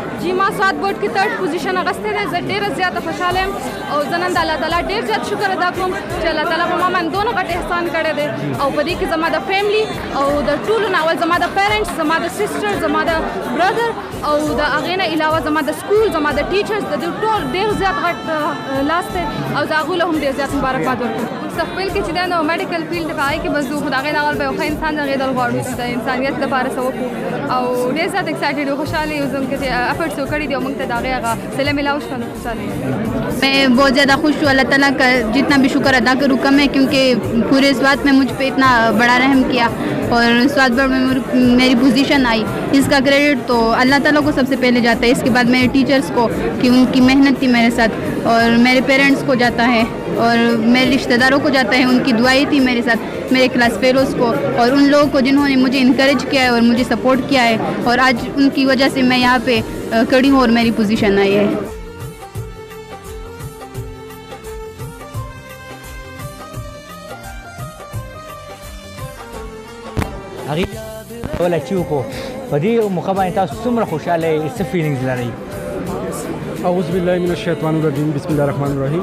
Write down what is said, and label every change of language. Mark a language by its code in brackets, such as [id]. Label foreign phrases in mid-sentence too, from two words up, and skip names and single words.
[ps] جی ما سواد بورډ کې 3rd پوزیشن اخیستی دی. زه ډېره زیاته خوشحاله یم او زه نن د الله تعالی ډېر زیات شکر ادا کوم چې الله تعالی په ما باندې دونه غټ احسان کړی دی او په دې کې زما د فیملی او د ټولو نه اول زما د پیرنټس، زما د سسټر، زما د برادر او د هغې نه علاوه زما د سکول، زما د ټیچرز د دې ټول ډېر زیات غټ لاس دی او زه هغوی له هم ډېر زیات مبارکباد ورکوم. مستقبل کې چې دی نو [en] medical field [ps] په هغې کې بس ځو خو د هغې نه اول به یو ښه انسان رغېدل غواړو چې د انسانیت لپاره څه وکړو او ډېر زیات ایکسایټډ یو خوشحاله یو ځکه چې افرټس یې کړي دي او موږ ته د هغې هغه صله میلاو شوه نو خوشحاله یم. [ur] میں بہت زیادہ خوش ہوں. اللہ تعالیٰ کا جتنا بھی شکر ادا کروں کم ہے کیونکہ پورے سوات میں مجھ پہ اتنا بڑا رحم کیا اور سوات بھر میں میری پوزیشن آئی. اس کا کریڈٹ تو اللہ تعالیٰ کو سب سے پہلے جاتا ہے. اس کے بعد میرے ٹیچرز کو کہ ان کی محنت تھی میرے ساتھ اور میرے پیرنٹس کو جاتا ہے اور میرے رشتہ داروں کو جاتا ہے. ان کی دعائیں تھی میرے ساتھ، میرے [en] class fellows [ur] کو اور ان لوگوں کو جنہوں نے مجھے انکریج کیا ہے اور مجھے سپورٹ کیا ہے اور آج ان کی وجہ سے میں یہاں پہ کھڑی ہوں اور میری پوزیشن آئی ہے. [ps] هغې ډول اچیو کو په دې موقع باندې تاسو څومره خوشحاله یئ، څه فیلینګز لرئ؟ [ar] اعوذ بالله من الشیطان الرجیم بسم الله الرحمن الرحیم.